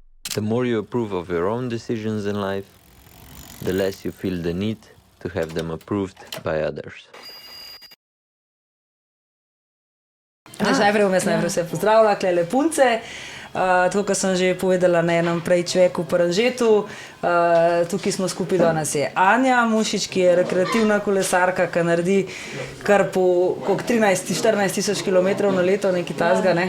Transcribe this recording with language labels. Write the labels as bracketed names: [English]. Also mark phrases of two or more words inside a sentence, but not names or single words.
[English] The more you approve of your own decisions in life, the less you feel the need to have them approved by others. [Slovenian] Najprej vse pozdravila, klele punce. Tako, kot sem že povedala na enem prej čveku v Ranžetu, tukaj smo skupaj, danes je Anja Mušič, ki je rekreativna kolesarka, ki naredi kar po 13-14 tisoč kilometrov na leto, nekaj tazga, ne?